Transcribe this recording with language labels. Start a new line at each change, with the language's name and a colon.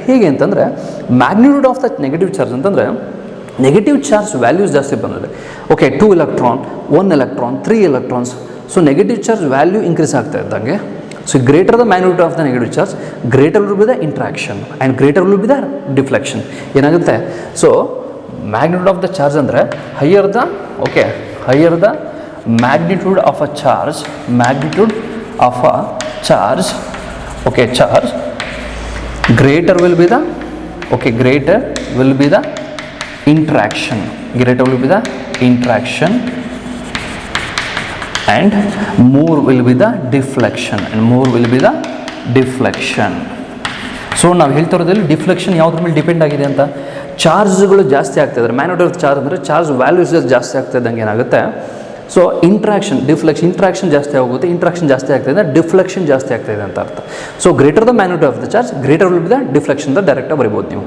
Kannada: ಹೇಗೆ ಅಂತಂದರೆ, magnitude of the negative charge ಅಂತಂದರೆ ನೆಗೆಟಿವ್ ಚಾರ್ಜ್ ವ್ಯಾಲ್ಯೂಸ್ ಜಾಸ್ತಿ ಬಂದಿದೆ.
English: Okay, 2 electron, 1 electron, 3 electrons. So negative charge value
Kannada: increase ಆಗ್ತಾ ಇದ್ದಂಗೆ,
English: So greater the magnitude of the negative charge, greater will be the interaction and greater will be the deflection.
Kannada: ಏನಾಗುತ್ತೆ?
English: So magnitude of the charge ಅಂದರೆ higher the, okay, higher the magnitude of a charge, magnitude of a charge, okay, charge, greater will be the, okay, greater will be the interaction, greater will be the interaction, and more will be the deflection, and more will be the deflection.
Kannada: So ನಾವು ಹೇಳ್ತಾ ಇರೋದ್ರಲ್ಲಿ deflection ಯಾವುದ್ರ ಮೇಲೆ depend ಆಗಿದೆ ಅಂತ, ಚಾರ್ಜ್ಗಳು ಜಾಸ್ತಿ ಆಗ್ತಾಯಿದ್ದಾರೆ. Magnetic charge ಅಂದರೆ charge values ಜಾಸ್ತಿ ಆಗ್ತಾ ಇದ್ದಂಗೆ ಏನಾಗುತ್ತೆ, ಸೊ ಇಂಟ್ರಾಕ್ಷನ್, ಡಿಫ್ಲೆಕ್ಷನ್, ಇಂಟ್ರಾಕ್ಷನ್ ಜಾಸ್ತಿ ಆಗುತ್ತೆ, ಇಂಟ್ರಾಕ್ಷನ್ ಜಾಸ್ತಿ ಆಗ್ತಾಯಿದೆ, ಡಿಫ್ಲೆಕ್ಷನ್ ಜಾಸ್ತಿ ಆಗ್ತಾಯಿದೆ ಅಂತ ಅರ್ಥ.
English: so greater the magnitude of the charge, greater will be the deflection
Kannada: ಅಂತ ಡೈರೆಕ್ಟಾಗಿ ಬರಿಬೋದು ನೀವು.